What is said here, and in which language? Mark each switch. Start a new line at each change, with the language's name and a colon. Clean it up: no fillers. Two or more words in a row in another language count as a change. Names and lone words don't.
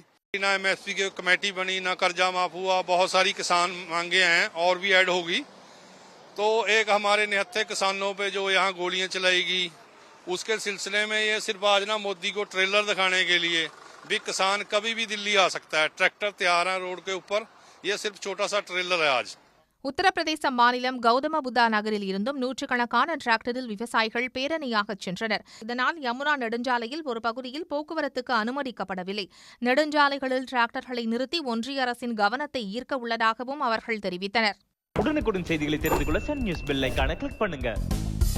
Hindi: ना एमएसपी की कमेटी बनी, ना कर्जा माफ हुआ, बहुत सारी किसान मांगे हैं और भी ऐड होगी. तो एक हमारे निहत्थे किसानों पे जो यहाँ गोलियां चलाएगी, उसके सिलसिले में ये सिर्फ आज ना मोदी को ट्रेलर दिखाने के लिए भी किसान कभी भी दिल्ली आ सकता है. ट्रैक्टर तैयार है रोड के ऊपर, ये सिर्फ छोटा सा ट्रेलर है आज.
Tamil: உத்தரப்பிரதேச மாநிலம் கௌதம புத்தா நகரில் இருந்தும் நூற்றுக்கணக்கான டிராக்டரில் விவசாயிகள் பேரணியாகச் சென்றனர். இதனால் யமுனா நெடுஞ்சாலையில் ஒரு பகுதியில் போக்குவரத்துக்கு அனுமதிக்கப்படவில்லை. நெடுஞ்சாலைகளில் டிராக்டர்களை நிறுத்தி ஒன்றிய அரசின் கவனத்தை ஈர்க்க உள்ளதாகவும் அவர்கள் தெரிவித்தனர். உடனுக்குடன் செய்திகளை தெரிந்து கொள்ள சன் நியூஸ்
English: bell icon
Tamil: கிளிக் பண்ணுங்க.